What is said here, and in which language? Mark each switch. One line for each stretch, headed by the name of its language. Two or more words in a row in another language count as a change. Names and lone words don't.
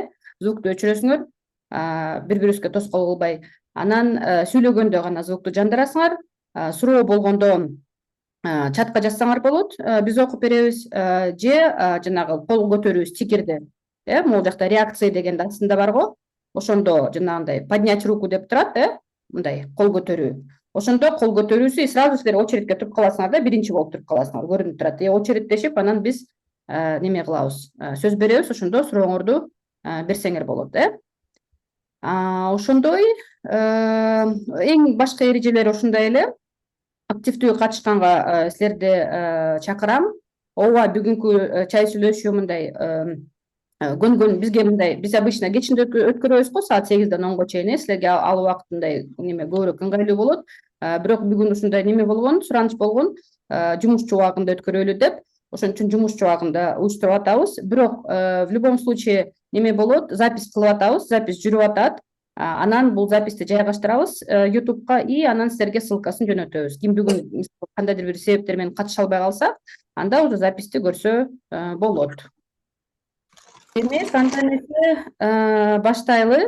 Kyrgyz: Звукту өчүрөсүңөр, бири-бирибизге тоскоол кылбай. Анан сүйлөгөндө гана звукту жандырасыңар. Суроо болгондо чатка жазсаңар болот, биз окуп беребиз, же жанагы кол көтөрүү стикерди. Могул жакта реакция дегенди астында бар го. Ошондо жанагындай
Russian: поднять руку
Kyrgyz: деп турат, мындай кол көтөрүү. Ошондо кол көтөрүүсү сразу силер очередке туруп каласыңар да, биринчи болуп туруп каласыңар, көрүнүп турат. Очередтешип, анан биз неме кылабыз, сөз беребиз, ошондо сурооңорду берсеңер болот. Ошондой эң башкы эрежелери ушундай эле. Активдүү катышканга силерди чакырам. Ооба, бүгүнкү чай сүйлөшүү мындай көнгөн бизге мындай, биз обычно кечинде өткөрөбүз го, саат 8-ден 10-го чейин. Силерге ал убакыт мындай неме көбүрөөк ыңгайлуу болот. Бирок бүгүн ушундай неме болгон, сураныч болгон, жумушчу убагында өткөрөлү деп. Ошон үчүн жумушчу убагында уюштуруп атабыз. Бирок
Russian: в любом случае
Kyrgyz: неме болот, запись кылып атабыз, запись жүрүп атат. Анан бул записти жайгаштырабыз YouTube'га и анан силерге ссылкасын жөнөтөбүз. Ким бүгүн кандайдыр бир себептер менен катыша албай калса, анда уже записти көрсө болот. Демек, анда эмесе баштайлы.